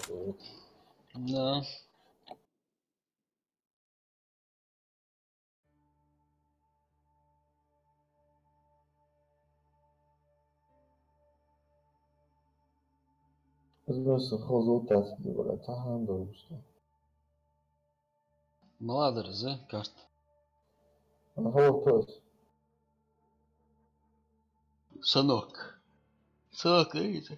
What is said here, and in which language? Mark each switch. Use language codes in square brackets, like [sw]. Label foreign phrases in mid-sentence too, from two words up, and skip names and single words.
[ru] Да. [ar] بس خلصت ولا تعال دوست [ru] Молодец, да, карта? [ar] أنا خلصت [ru] Сынок. Сынок, видите?